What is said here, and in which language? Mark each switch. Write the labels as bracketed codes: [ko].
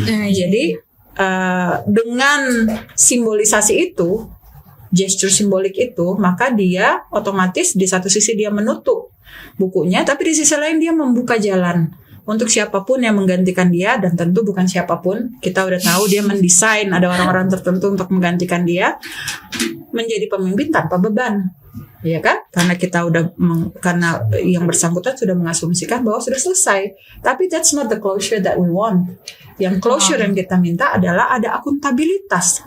[id] Jadi dengan simbolisasi itu, gesture simbolik itu, maka dia otomatis di satu sisi dia menutup bukunya, tapi di sisi lain dia membuka jalan untuk siapapun yang menggantikan dia, dan tentu bukan siapapun. Kita udah tahu dia mendesain ada orang-orang tertentu untuk menggantikan dia menjadi pemimpin tanpa beban, ya kan? Karena kita karena yang bersangkutan sudah mengasumsikan bahwa sudah selesai. [en] Tapi that's not the closure that we want. [id] Yang closure yang kita minta adalah ada akuntabilitas.